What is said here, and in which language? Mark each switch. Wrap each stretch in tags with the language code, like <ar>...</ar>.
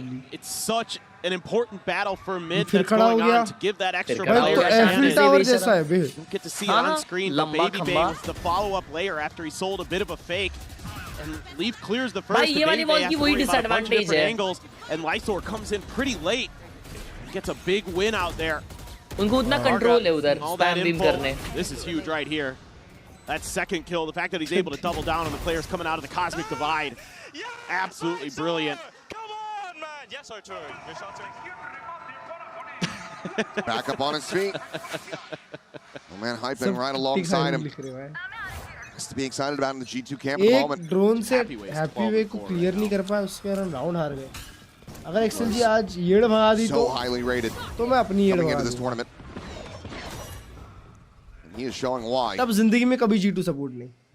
<en>It's such an important battle for mid that's going on to give that extra player advantage. You don't get to see it on screen, but Baby Bay was the follow-up layer after he sold a bit of a fake. And Leaf clears the first, Baby Bay has to worry about a bunch of different angles, and Lysor comes in pretty late. Gets a big win out there.</en> <hi>उनको उतना control है उधर spam beam करने.</hi> <en>This is huge right here. That second kill, the fact that he's able to double down on the players coming out of the Cosmic Divide. Absolutely brilliant. Yes, I turn. Yes, I turn. Back up on his feet. Oh man, hyping right alongside him. Just to be excited about in the G2 camp at the moment.</en> <hi>Drone से Happyway को clear नहीं कर पाया, उसके कारण round हार गए. अगर XLG आज येड़ भगा दी</hi> <en>so highly rated.</en> <hi>तो मैं अपनी येड़ भगा दूँ.</hi> <en>He is showing why.</en> <hi>तब जिंदगी में कभी G2 सपोर्ट नहीं.</hi>